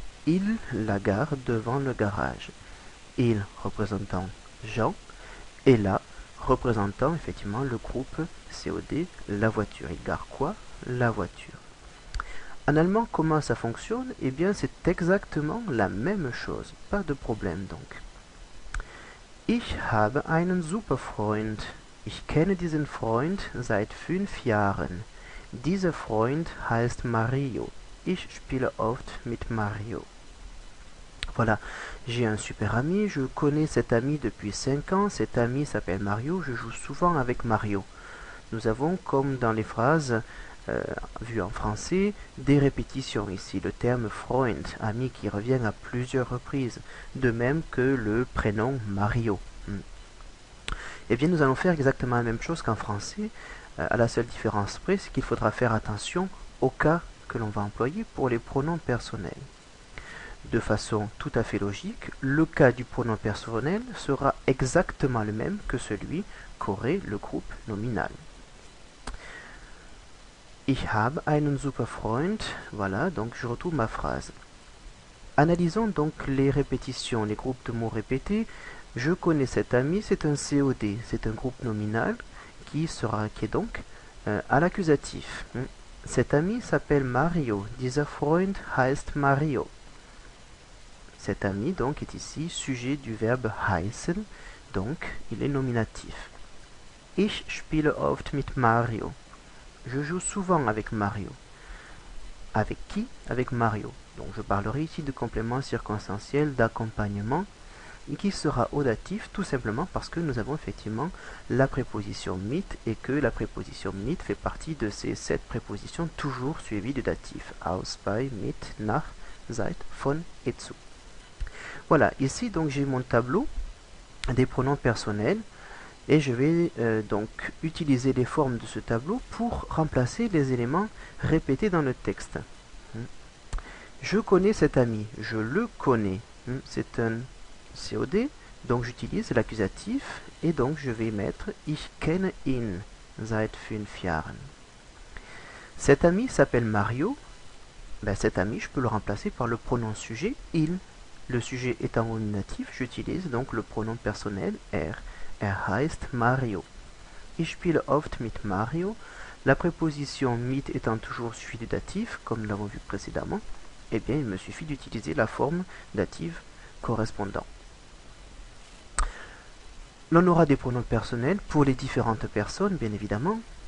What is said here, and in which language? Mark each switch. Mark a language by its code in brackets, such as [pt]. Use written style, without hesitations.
[fr] Il la gare devant le garage. Il représentant Jean et là représentant effectivement le groupe COD, la voiture. Il gare quoi? La voiture. En allemand, comment ça fonctionne? Eh bien, c'est exactement la même chose. Pas de problème donc. [de] Ich habe einen super Freund. Ich kenne diesen Freund seit 5 Jahren. Dieser Freund heißt Mario. Ich spiele oft mit Mario. [fr] Voilà, j'ai un super ami, je connais cet ami depuis 5 ans, cet ami s'appelle Mario, je joue souvent avec Mario. Nous avons, comme dans les phrases vues en français, des répétitions ici. Le terme Freund, ami, qui revient à plusieurs reprises, de même que le prénom Mario. Eh bien, nous allons faire exactement la même chose qu'en français, à la seule différence près, c'est qu'il faudra faire attention au cas que l'on va employer pour les pronoms personnels. De façon tout à fait logique, le cas du pronom personnel sera exactement le même que celui qu'aurait le groupe nominal. [de] Ich habe einen super Freund. [fr] Voilà, donc je retrouve ma phrase. Analysons donc les répétitions, les groupes de mots répétés. Je connais cet ami, c'est un COD, c'est un groupe nominal qui est donc à l'accusatif. Cet ami s'appelle Mario. [de] Dieser Freund heißt Mario. [fr] Cet ami donc est ici sujet du verbe heißen, donc il est nominatif. [de] Ich spiele oft mit Mario. [fr] Je joue souvent avec Mario. Avec qui? Avec Mario. Donc je parlerai ici de complément circonstanciel d'accompagnement qui sera au datif tout simplement parce que nous avons effectivement la préposition mit et que la préposition mit fait partie de ces 7 prépositions toujours suivies du datif. [de] Aus, bei, mit, nach, seit, von et zu. [fr] Voilà, ici donc j'ai mon tableau des pronoms personnels et je vais donc utiliser les formes de ce tableau pour remplacer les éléments répétés dans le texte. Je connais cet ami, je le connais. C'est un COD, donc j'utilise l'accusatif et donc je vais mettre [de] Ich kenne ihn seit 5 Jahren. [fr] Cet ami s'appelle Mario. Cet ami, je peux le remplacer par le pronom sujet il. Le sujet étant nominatif, j'utilise donc le pronom personnel er. [de] Er heißt Mario. Ich spiele oft mit Mario. [fr] La préposition mit étant toujours suivie du datif, comme nous l'avons vu précédemment, eh bien il me suffit d'utiliser la forme dative correspondante. L'on aura des pronoms personnels pour les différentes personnes, bien évidemment.